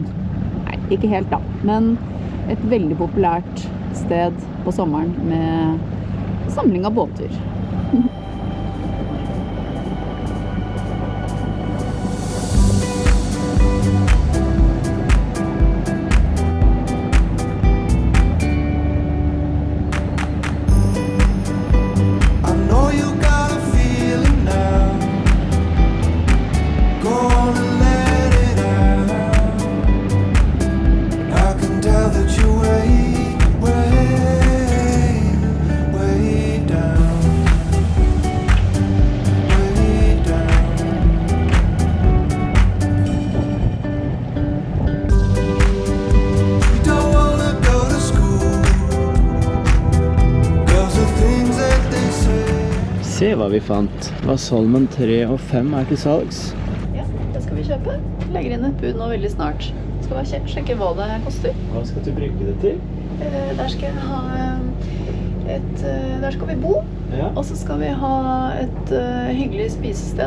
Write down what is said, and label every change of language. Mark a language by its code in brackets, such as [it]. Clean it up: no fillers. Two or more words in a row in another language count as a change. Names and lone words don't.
[no] Nei, ikke helt da, men et veldig populært sted på sommeren med samling av båter. [en] I know you got a feeling now. Go on and let it out. I can tell that you're way down. Way down. You don't wanna go to school. Girls are things that they say. [no] Se hva vi fant. Vassholmen 3 og 5 er til salgs. Ja, det skal vi kjøpe. Legger inn et bud nå veldig snart. Skal vi sjekke hva det koster. Hva skal du bruke det til? Der skal jeg ha der skal vi bo, Ja, og så skal vi ha et hyggelig spisested.